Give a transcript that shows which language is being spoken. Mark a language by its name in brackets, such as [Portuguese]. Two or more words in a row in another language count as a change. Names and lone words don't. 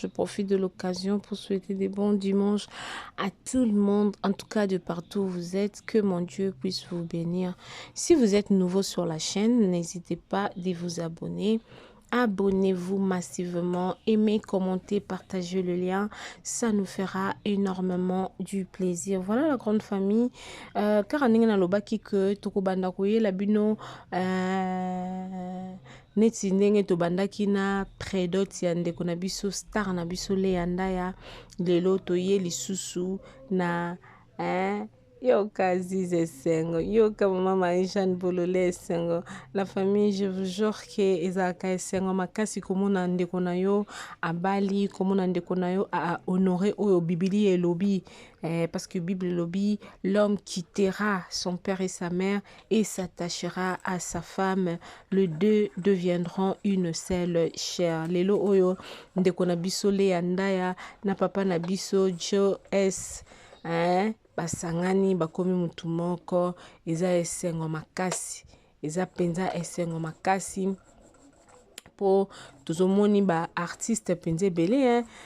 [French] Je profite de l'occasion pour souhaiter des bons dimanches à tout le monde, en tout cas, de partout où vous êtes. Que mon Dieu puisse vous bénir. Si vous êtes nouveau sur la chaîne, n'hésitez pas de vous abonner. Abonnez-vous massivement, aimez, commentez, partagez le lien, ça nous fera énormément du plaisir. Voilà la grande famille. [Lingala] Euh, car ndenge nalobaki que tokobanda koyela bino, euh, neti ndenge tobandaki na prédote ya ndeko na biso, star na biso, Lea Ndaya. Lelo toye lisusu na, hein, yoka Aziz esengo, yoka Mama Marie-Jeanne Bololé esengo. [French] La famille, je vous jure que [Lingala] ezalaka esengo makasi komona ndeko na yo abali, komona ndeko na yo a, a honoré oyo Bibili elobi. Eh, [French] parce que [Lingala] Bible elobi, [French] l'homme quittera son père et sa mère et s'attachera à sa femme. Les deux deviendront une seule chair. [Lingala] Lelo oyo ndeko na biso Lea Ndaya na papa na biso Joe S, hein, basangani bakomi mutu moko, eza esengo makasi, eza penza esengo makasi. Po tozomoni ba artiste penza ebele, hein.